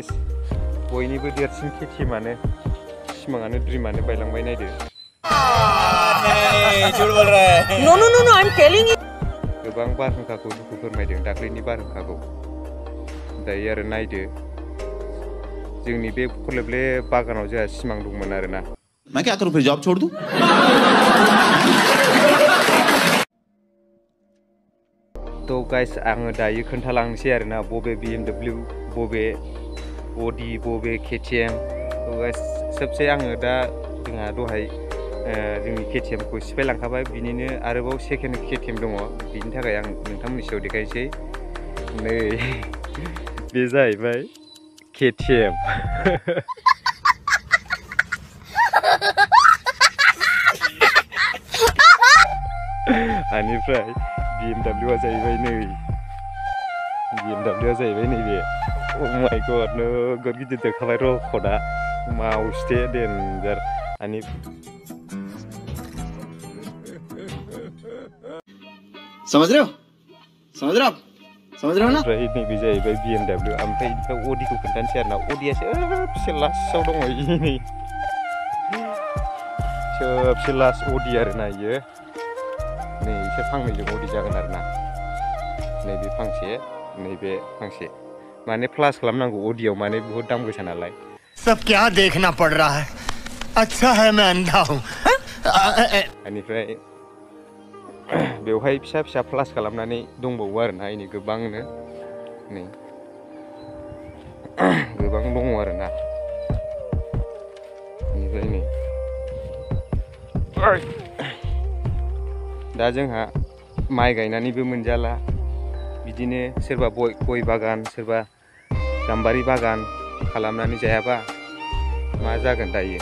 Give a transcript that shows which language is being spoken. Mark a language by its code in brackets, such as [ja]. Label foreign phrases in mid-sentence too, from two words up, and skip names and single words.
[brx] बयनिबो देरसिन केटिएमानो सिमाङानो ड्रिमानो बायलांबाय। नायदो गोबां बारहुंखाखौ दुखु फोरमायदों, दाख्लैनि बारहुंखाखौ। दायो आरो नायदो जोंनि बे खरलेबले बागानाव जोंहा सिमां दंमोन आरोना। [hi] मैं क्या करूं फिर, जॉब छोड़ दूं? [brx] तो गाइस आङो दायो खोन्थालांनोसै आरोना बबे BMW, बबे अडि, बबे केटिएम। तो गाइस सबसे आङो दा जोंहा दहाय जोंनि केटिएमखौ सिफायलांखाबाय, बिनिनो आरोबाव सेकेन्ड केटिएम दङ। बिनि थाखाय आं नोंथांमोननि सायाव देखायनोसै। नै बे जाहैबाय केटिएम। बेनिफ्राय BMW जाहैबाय नै, BMW जाहैबाय नैबे। [en] oh my god [brx] नोगोद गिदिर देरखाबाय रकटआ, माउसटे देन्जार। [hi] समझ रहे हो? समझ रहे हो आप? समझ रहे हो ना? [brx] ओमफ्राय नैबे जाहैबाय BMW। ओमफ्राय अडिखौ खोन्थानोसै आरोना। अडियासो सबसे लास्टआव दङ नै, सबसे लास्ट अडि आरोना इयो। नै इसोर फांनैजों अडि जागोन आरोना। नैबे फांसे, नैबे फांसे। माने प्लास खालामनांगौ अडियाव, माने [hi] बहुत दाम [brx] गोसा नालाय। [hi] सब क्या देखना पड़ रहा है? अच्छा है मैं अंधा हूं। [brx] बेनिफ्राय बेवहाय फिसा फिसा प्लास खालामनानै दंबावो आरोना इनि गोबांनो। नै गोबां दङ आरोना। बेनिफ्राय नै दा जोंहा माइ गायनानैबो मोनजाला, बिदिनो सोरबा गय बागान, सोरबा गाम्बारि बागान खालामनानै जायाबा मा जागोन दायो।